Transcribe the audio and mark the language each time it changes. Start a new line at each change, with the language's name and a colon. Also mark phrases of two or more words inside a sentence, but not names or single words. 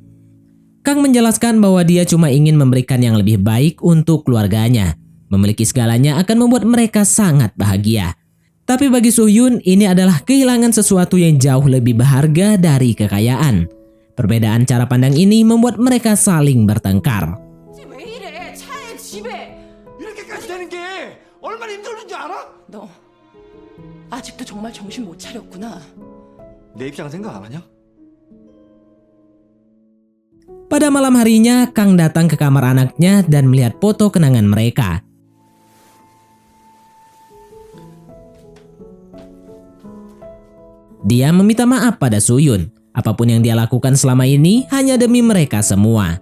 Indonesian: Kang menjelaskan bahwa dia cuma ingin memberikan yang lebih baik untuk keluarganya. Memiliki segalanya akan membuat mereka sangat bahagia. Tapi bagi Soo-hyun, ini adalah kehilangan sesuatu yang jauh lebih berharga dari kekayaan. Perbedaan cara pandang ini membuat mereka saling bertengkar.
Korean: 왜 이래? 차에 집에. 이렇게까지 되는 게 얼마나 힘들었는지 알아? 너 아직도 정말 정신 못 차렸구나. 내 입장은 생각 안 하냐?
Indonesian: Pada malam harinya, Kang datang ke kamar anaknya dan melihat foto kenangan mereka. Dia meminta maaf pada Soo-hyun. Apapun yang dia lakukan selama ini hanya demi mereka semua.